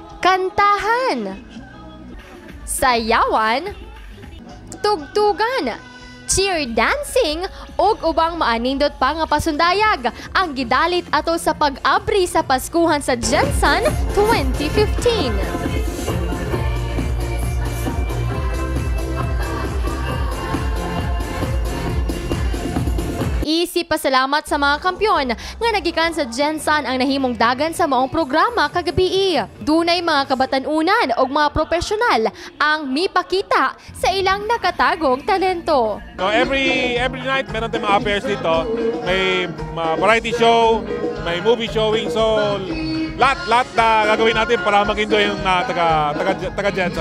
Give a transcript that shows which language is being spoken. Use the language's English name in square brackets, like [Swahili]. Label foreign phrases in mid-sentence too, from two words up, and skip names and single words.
[Cebuano] kantahan, sayawan, tugtugan, [English] cheer dancing, [Cebuano] ug ubang maanindot pa nga pasundayag ang gidalit ato sa pag-abri sa Paskuhan sa Gensan 2015. Isip pasalamat sa mga kampyon nga nagikan sa Gensan ang nahimong dagan sa maong programa kagabi. Dunay mga kabatanunan o mga profesional ang mipakita sa ilang nakatagong talento. [Filipino] So [English] every night [Filipino] meron tayong mga affairs dito. May variety show, may movie showing. So lahat na gagawin natin para mag-enjoy yung taga Gensan.